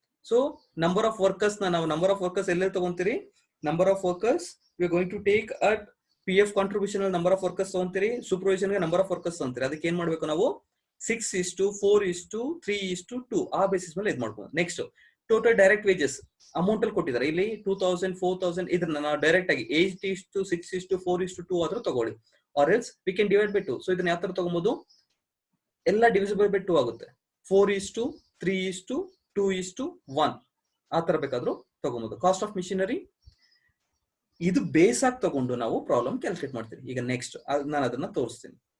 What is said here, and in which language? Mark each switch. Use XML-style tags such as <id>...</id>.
<en>So number of workers na ನಾವು number of workers ಎಲ್ಲೇ ತಗೊಂತೀರಿ, number of workers we are going to take at PF contribution number of workers ತಗೊಂತೀರಿ, supervision ಗೆ number of workers ತಗೊಂತೀರಿ.</en> <kn>ಅದಕ್ಕೆ ಏನ್ ಮಾಡಬೇಕು ನಾವು 6 is to 4 is to 3 is to 2 ಆ basis ಮೇಲೆ ಇದು ಮಾಡ್ಬೋದು. Next total direct wages amount ಅಲ್ಲಿ ಕೊಟ್ಟಿದ್ದಾರೆ. ಇಲ್ಲಿ 2000 4000 ಇದನ್ನ ನಾವು ಡೈರೆಕ್ಟ್ ಆಗಿ 8 is to 6 is to 4 is to 2 ಆದ್ರೂ ತಗೊಳ್ಳಿ.</kn> <en>Or else we can divide by 2.</en> <kn>So ಇದನ್ನ ಯಾವ ತರ ತಗೊಬಹುದು? ಎಲ್ಲ ಡಿವಿಸಿಬಲ್ ಬೈ 2 ಆಗುತ್ತೆ. 4 is to 3 is to 2 is to 1 ಆ ತರ ಬೇಕಾದ್ರೂ ತಗೊಬಹುದು. ಕಾಸ್ಟ್ ಆಫ್ ಮಿಷಿನರಿ ಇದು ಬೇಸ್ ಆಗಿ ತಗೊಂಡು ನಾವು ಪ್ರಾಬ್ಲಮ್ ಕ್ಯಾಲ್ಕುಲೇಟ್ ಮಾಡ್ತೀವಿ. ಈಗ ನೆಕ್ಸ್ಟ್ ನಾನು ಅದನ್ನ ತೋರಿಸ್ತೀನಿ.</kn>